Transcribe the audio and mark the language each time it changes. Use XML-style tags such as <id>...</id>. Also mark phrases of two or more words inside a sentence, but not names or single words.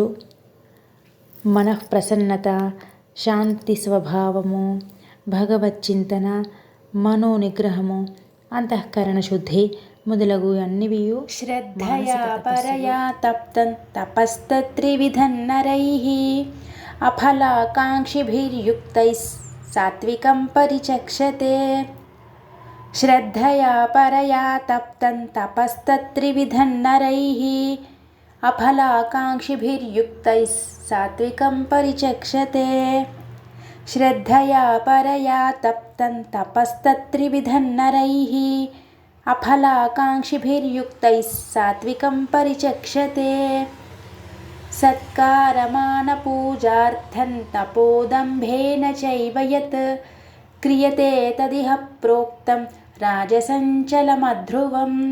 <te>మనఃప్రసన్నత, శాంతి స్వభావము, భగవచ్చింతన, మనోనిగ్రహము, అంతఃకరణ శుద్ధి మొదలగు అన్నివియు</te> <sa>శ్రద్ధయా పరయా తప్తం తపస్తత్రివిధన్నరైః అఫలాకాంక్షిభిర్యుక్తైః సాత్వికం పరిచక్షతే. శ్రద్ధయా పరయా తప్తం తపస్తత్రివిధన్నరైః అఫలాకాంక్షిభిర్యుక్తైః సాత్వికం పరిచక్షతే. श्रद्धया परया तप्तं तपस्तत्त्रिविधन्नरैः अफलाकाङ्क्षिभिर्युक्तैः सात्विकं परिचक्षते सत्कारमानपूजार्थं तपोदम्भेन चैव यत् क्रियते तदिह प्रोक्तं राजसञ्चलमध्रुवं</sa>